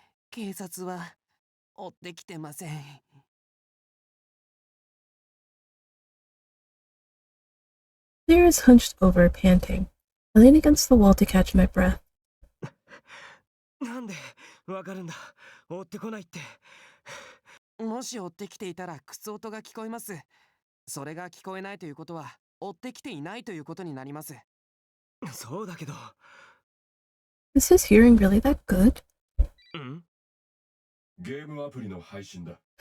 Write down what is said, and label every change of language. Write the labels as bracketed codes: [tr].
[ja] 警察は追ってきてません。 [en] Clear is hunched over, panting. I lean against the wall to catch my breath. [ja] なんでわかるんだ。追ってこないって。もし追ってきていたら靴音が聞こえます。それが聞こえないということは追ってきていないということになります。そうだけど。 [en] Is his hearing really that good? ん？ [ja] ゲームアプリの配信だ。